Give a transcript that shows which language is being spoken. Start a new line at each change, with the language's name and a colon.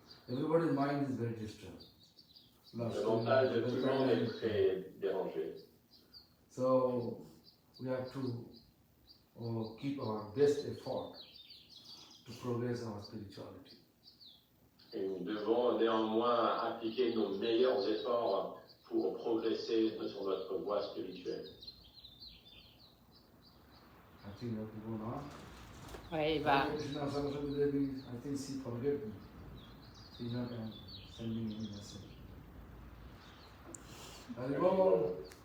English: Everybody's mind is very disturbed.
French: Le mental de tout le monde est très dérangé.
English: So we have to keep our best effort to progress our spirituality.
French: Et nous devons néanmoins appliquer nos meilleurs efforts pour progresser sur notre voie spirituelle.
English: I think we have to go now.
French: Oui, il va.
English: Krishna Saraswati Devi, I think she forget me. She's not sending any message. I'll go.